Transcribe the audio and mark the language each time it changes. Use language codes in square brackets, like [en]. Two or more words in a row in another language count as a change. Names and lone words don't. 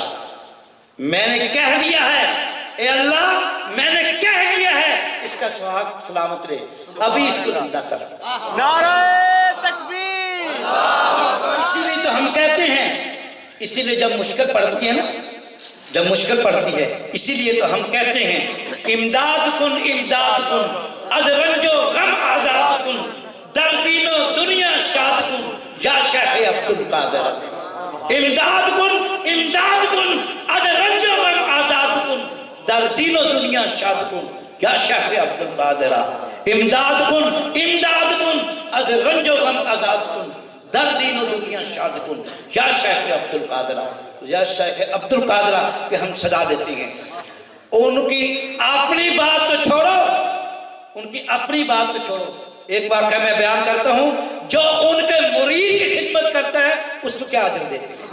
[ur] میں نے کہہ دیا ہے اے اللہ، میں نے کہہ دیا ہے اس کا سہاگ سلامت رہے، ابھی اس کو زندہ کر۔ نعرہ تکبیر! اسی لیے تو تو ہم کہتے ہیں، اسی لیے جب مشکل پڑتی ہے نا، جب مشکل پڑتی ہے اسی لیے تو ہم کہتے ہیں [fa] امداد کن از رنج و غم آزاد کن، در دین و دنیا شاد کن یا شیخ عبد القادر۔ امداد کن از رنج و غم آزاد کن، در دین و دنیا شاد کن یا شیخ عبد القادر۔ امداد کن از رنج و غم آزاد کن، در دین و دنیا شاد کن یا شیخ عبد القادر۔ [ur] یا شیخ عبد القادر کہ ہم سجا دیتے ہیں۔ ان کی اپنی بات تو چھوڑو، ایک واقعہ میں بیان کرتا ہوں، جو ان کے مرید کی خدمت کرتا ہے اس کو کیا اجر دیتے ہیں۔